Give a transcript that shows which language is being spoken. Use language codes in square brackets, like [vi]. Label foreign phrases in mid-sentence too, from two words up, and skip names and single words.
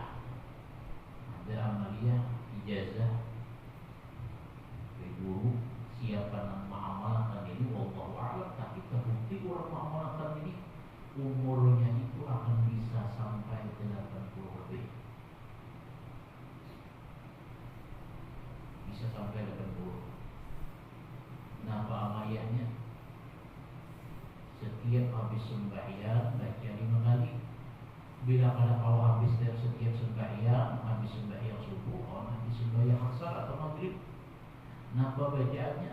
[id] Ada amalia ijazah dari guru, siapa yang mengamalkan ini [ar] والله أعلم, [id] tapi terbukti orang mengamalkan ini umurnya itu akan bisa sampai 80 lebih. Bisa sampai 80. Nah, amaliyahnya setiap habis sembahyang baca 5 kali. Bila pada kalau habis dari setiap sembahyang, habis sembahyang subuh, habis sembahyang asar atau maghrib, napa bacaannya?